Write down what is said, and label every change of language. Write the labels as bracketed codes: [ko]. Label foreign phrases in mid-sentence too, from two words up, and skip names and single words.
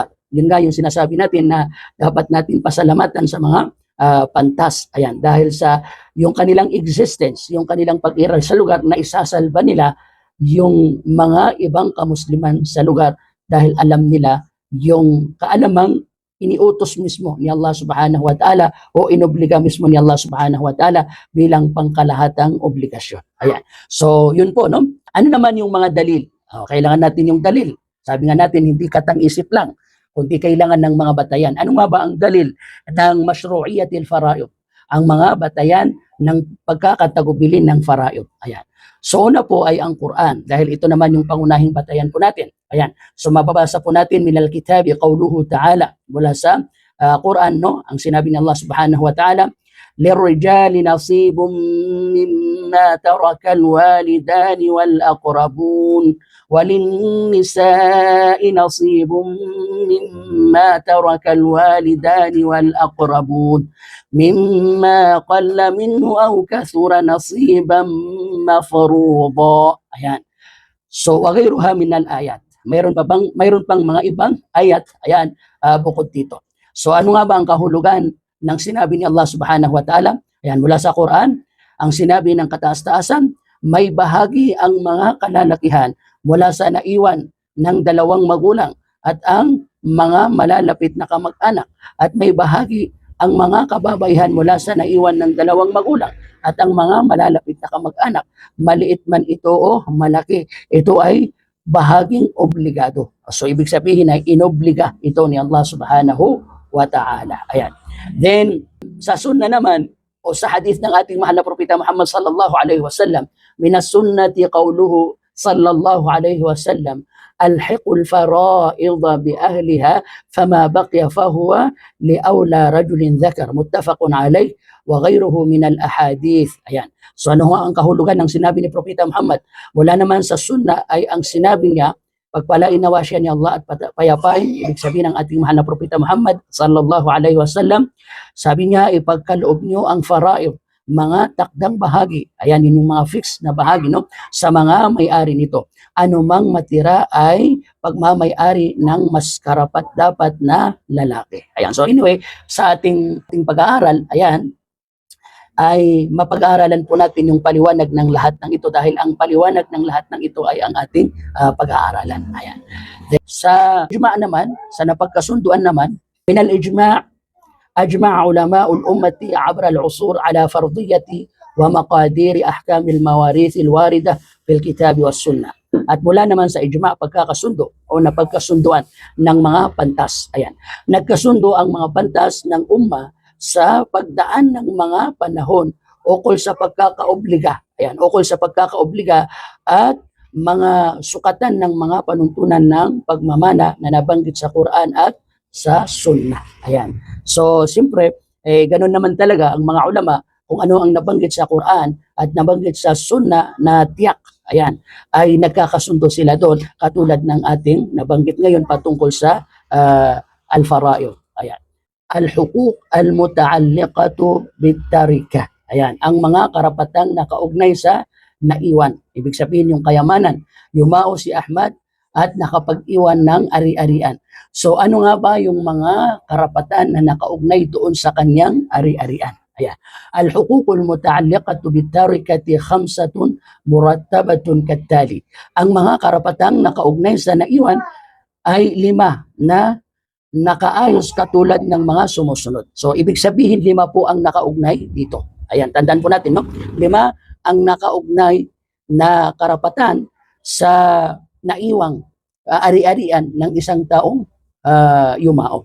[tl] Yun nga yung sinasabi natin na dapat natin pasalamatan sa mga pantas. Ayan, dahil sa yung kanilang existence, yung kanilang pag-iral sa lugar, na isasalba nila yung mga ibang kamusliman sa lugar dahil alam nila yung kaalamang iniutos mismo ni Allah [ar] سبحانه وتعالى [tl] o inobliga mismo ni Allah [ar] سبحانه وتعالى [tl] bilang pangkalahatang obligasyon. Ayan. So, yun po, no? Ano naman yung mga dalil? Kailangan natin yung dalil. Sabi nga natin, hindi katang-isip lang, kundi kailangan ng mga batayan. Ano nga ba ang dalil ng [ar] مشروعية الفرائض? [tl] Ang mga batayan ng pagkakatagubilin ng fara'id. Ayan. So, una po ay ang Quran, dahil ito naman yung pangunahing batayan po natin. Ayan. So, mababasa po natin [ar] من الكتاب قوله تعالى, [tl] mula sa Quran, no? Ang sinabi ni [ar] Allah subhanahu wa ta'ala, لِلرِّجَالِ نَصِيبٌ مِّمَّا تَرَكَ الْوَالِدَانِ وَالْأَقْرَبُونَ وَلِلنِّسَاءِ نَصِيبٌ مِّمَّا تَرَكَ الْوَالِدَانِ وَالْأَقْرَبُونَ مِمَّا قَلَّ مِنْهُ أَوْ كَثُرَ نَصِيبًا مَّفْرُوضًا. [tl] Ayan. So, [ar] وغيرها من الآيات. [tl] Mayroon pang mga ibang ayat, ayan, bukod dito. So, ano nga ba ang kahulugan ng sinabi ni Allah [ar] سبحانه وتعالى? [tl] Ayan, mula sa Quran, ang sinabi ng kataas-taasan, may bahagi ang mga kalalakihan mula sa naiwan ng dalawang magulang at ang mga malalapit na kamag-anak, at may bahagi ang mga kababayhan mula sa naiwan ng dalawang magulang at ang mga malalapit na kamag-anak, maliit man ito o malaki. Ito ay bahaging obligado. So ibig sabihin ay inobliga ito ni Allah [ar] سبحانه وتعالى. [tl] Ayan. Then sa sunna naman o sa hadith ng ating mahal na propeta Muhammad [ar] صلى الله عليه وسلم من السنة قوله صلى الله عليه وسلم ألحقوا الفرائض بأهلها فما بقي فهو لأولى رجل ذكر متفق عليه وغيره من الأحاديث. [tl] Ayan. So ano ang kahulugan ng sinabi ni Propeta Muhammad? Wala naman sa sunna ay ang sinabi niya, pagpalain nawa siya ni Allah at payapain, ibig sabihin ng ating mahal na Propeta Muhammad [ar] صلى الله عليه وسلم, [tl] sabi niya, ipagkaloob niyo ang faraid, mga takdang bahagi. Ayan, yun yung mga fixed na bahagi, no? Sa mga may-ari nito. Ano mang matira ay pagmamay-ari ng mas karapat dapat na lalaki. Ayan, so anyway, sa ating pag-aaral, ayan, ay mapag-aaralan po natin yung paliwanag ng lahat ng ito dahil ang paliwanag ng lahat ng ito ay ang ating pag-aaralan. Ayan. Then, sa ijma' naman, sa napagkasunduan naman, [ar] من الإجماع أجمع علماء الأمة عبر العصور على فرضية ومقادير أحكام المواريث الواردة في الكتاب والسنة. [tl] At mula naman sa ijma' pagkakasundo o napagkasunduan ng mga pantas. Ayan. Nagkasundo ang mga pantas ng umma sa pagdaan ng mga panahon ukol sa pagkakaobliga. Ayan, ukol sa pagkakaobliga at mga sukatan ng mga panuntunan ng pagmamana na nabanggit sa Quran at sa Sunnah. Ayan. So, siyempre, ganun naman talaga ang mga ulama kung ano ang nabanggit sa Quran at nabanggit sa Sunnah na tiyak. Ayan, ay nagkakasundo sila doon katulad ng ating nabanggit ngayon patungkol sa al-fara'id. Ayan. [ar] الحقوق المتعلقة بالتركة. [tl] Ayan, ang mga karapatang nakaugnay sa naiwan. Ibig sabihin yung kayamanan. Yumao si Ahmad at nakapag-iwan ng ari-arian. So ano nga ba yung mga karapatan na nakaugnay doon sa kanyang ari-arian? Ayan. [ar] الحقوق المتعلقة بالتركة خمسة مرتبة كالتالي. [tl] Ang mga karapatang nakaugnay sa naiwan ay 5 na nakaayos katulad ng mga sumusunod. So, ibig sabihin, 5 po ang nakaugnay dito. Ayan, tandaan po natin, no? 5 ang nakaugnay na karapatan sa naiwang ari-arian ng isang taong yumao.